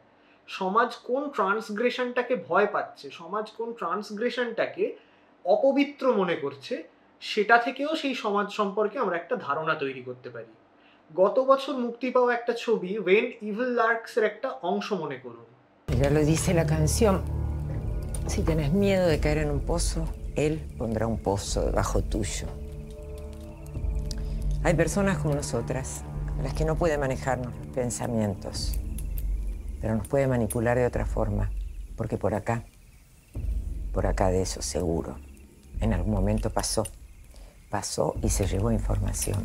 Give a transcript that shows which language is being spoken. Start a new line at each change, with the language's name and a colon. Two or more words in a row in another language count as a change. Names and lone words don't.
Bangla: সমাজ কোন ট্রান্সগ্রেশনটাকে ভয় পাচ্ছে, সমাজ কোন ট্রান্সগ্রেশনটাকে অপবিত্র মনে করছে, সেটা থেকেও সেই সমাজ সম্পর্কে আমরা একটা ধারণা তৈরি করতে পারি। গত বছর মুক্তি পাওয়া একটা ছবি ওয়েন ইভিল লার্কসের একটা অংশ মনে করুন।
Spanish: Ya lo dice la canción. Si tenés miedo de caer en un pozo, él pondrá un pozo debajo tuyo. Hay personas como nosotras, a las que no puede manejarnos los pensamientos, pero nos puede manipular de otra forma, porque por acá de eso seguro, en algún momento pasó y se llevó información.